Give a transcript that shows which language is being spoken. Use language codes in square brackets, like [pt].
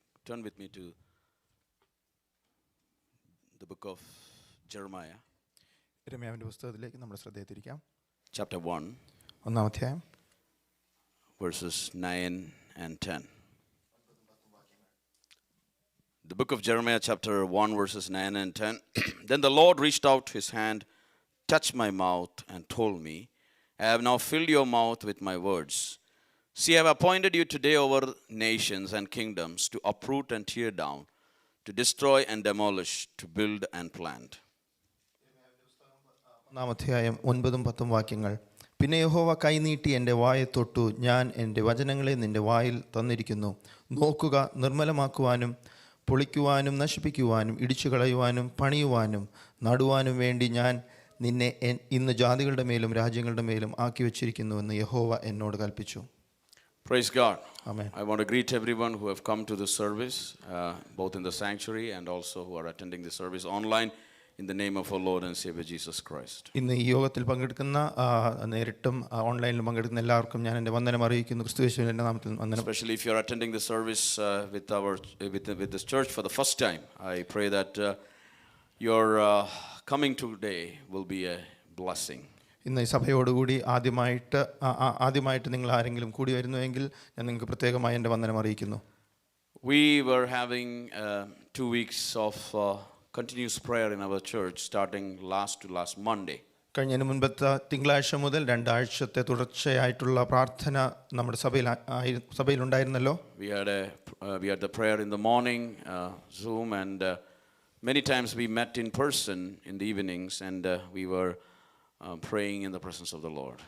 [en] Turn with me to the book of Jeremiah. [ml] യിരെമ്യാവിന്റെ പുസ്തകത്തിലേക്ക് നമ്മുടെ ശ്രദ്ധയെ തിരിക്കാം. [en] Chapter 1, [ml] ഒന്നാം അധ്യായം [en] verses 9 and 10. The book of Jeremiah, chapter 1, verses 9 and 10. Then the Lord reached out his hand, touched my mouth, and told me, I have now filled your mouth with my words. See, I have appointed you today over nations and kingdoms to uproot and tear down, to destroy and demolish, to build and plant. [ml] ഒന്നാം അധ്യായം 9-10 വാക്യങ്ങൾ. പിന്നെ യഹോവ കൈനീട്ടി എൻ്റെ വായെ തൊട്ടു, ഞാൻ എൻ്റെ വചനങ്ങളെ നിൻ്റെ വായിൽ തന്നിരിക്കുന്നു. നോക്കുക, നിർമ്മലമാക്കുവാനും പൊളിക്കുവാനും നശിപ്പിക്കുവാനും ഇടിച്ചു കളയുവാനും പണിയുവാനും നടുവാനും വേണ്ടി ഞാൻ നിന്നെ ഇന്ന് ജാതികളുടെ മേലും രാജ്യങ്ങളുടെ മേലും ആക്കി വച്ചിരിക്കുന്നുവെന്ന് യഹോവ എന്നോട് കൽപ്പിച്ചു. [en] Praise God. Amen. I want to greet everyone who have come to the service, both in the sanctuary and also who are attending the service online, in the name of our Lord and Savior Jesus Christ. [ml] ഇന്ന് ഈ യോഗത്തിൽ പങ്കെടുക്കുന്ന നേരിട്ടും ഓൺലൈനിലും പങ്കെടുക്കുന്ന എല്ലാവർക്കും ഞാൻ എൻ്റെ വന്ദനം അറിയിക്കുന്നു. ക്രിസ്തുയേശുവിന്റെ നാമത്തിൽ വന്ദനം. [en] Especially if you are attending the service with this church for the first time, I pray that your coming today will be a blessing. [ml] ഇന്ന് ഈ സഭയോടുകൂടി ആദ്യമായിട്ട് നിങ്ങൾ ആരെങ്കിലും കൂടി വരുന്നുവെങ്കിൽ ഞാൻ നിങ്ങൾക്ക് പ്രത്യേകമായി എൻ്റെ വന്ദനം അറിയിക്കുന്നു. [en] We were having 2 weeks of continuous prayer in our church starting last Monday. [ml] കഴിഞ്ഞതിന് മുൻപത്തെ തിങ്കളാഴ്ച മുതൽ 2 ആഴ്ചത്തെ തുടർച്ചയായിട്ടുള്ള പ്രാർത്ഥന നമ്മുടെ സഭയിലുണ്ടായിരുന്നല്ലോ. [en] We had the prayer in the morning, Zoom, and many times we met in person in the evenings, and we were praying in the presence of the Lord.